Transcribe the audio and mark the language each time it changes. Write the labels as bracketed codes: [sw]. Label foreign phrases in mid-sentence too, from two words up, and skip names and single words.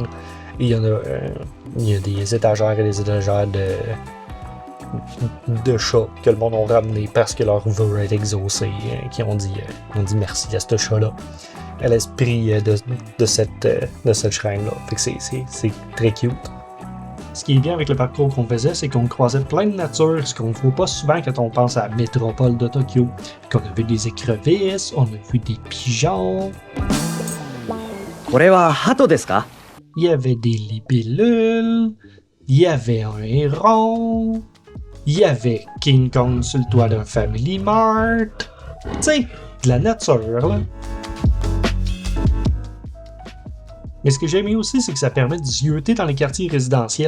[fr] Et il y a des étagères et des étagères de chats que le monde ont ramené parce que leur vœu est exaucé, qui ont dit merci à ce chat-là, à l'esprit de cette shrine-là. Fait que c'est très cute. Ce qui est bien avec le parcours qu'on faisait, c'est qu'on croisait plein de nature, ce qu'on ne voit pas souvent quand on pense à la métropole de Tokyo. Qu'on a vu des écrevisses, on a vu des pigeons. [ja] これは鳩ですか? [fr] Il y avait des libellules, il y avait un héron, il y avait King Kong sur le toit d'un Family Mart. Tu sais, de la nature, là. Mais ce que j'ai aimé aussi, c'est que ça permet de zioter dans les quartiers résidentiels.